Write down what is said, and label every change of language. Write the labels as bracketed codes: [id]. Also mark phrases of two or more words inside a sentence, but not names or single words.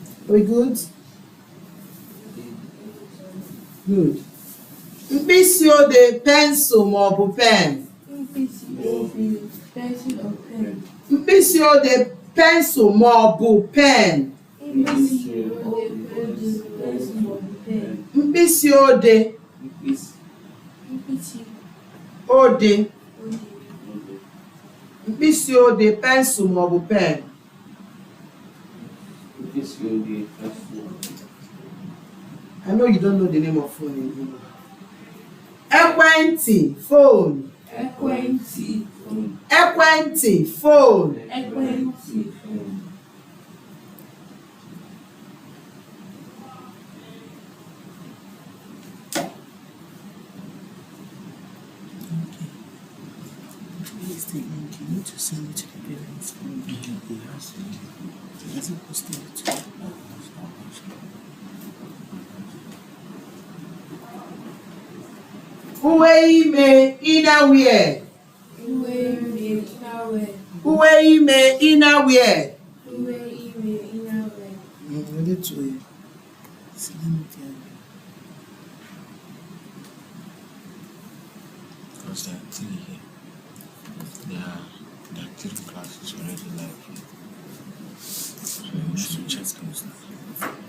[en] We good? Good. [ig] Mkpịsị ode pencil ma ọ bụ pen? Mkpịsị ode pencil ma ọ bụ pen? Mkpịsị ode mkpịsị ode pencil ma ọ bụ pen? [en] I know you don't know the name of phone in Igbo. [ig] Ekwentị, phone. Ekwentị, [en] phone. Please take link. You need to send it to the parents. He hasn't posted it to you. [ig] Uwe ime innerwear. Uwe ime innerwear. [en] Ready to because there are three here. There are three classes already live here. So you should check those now.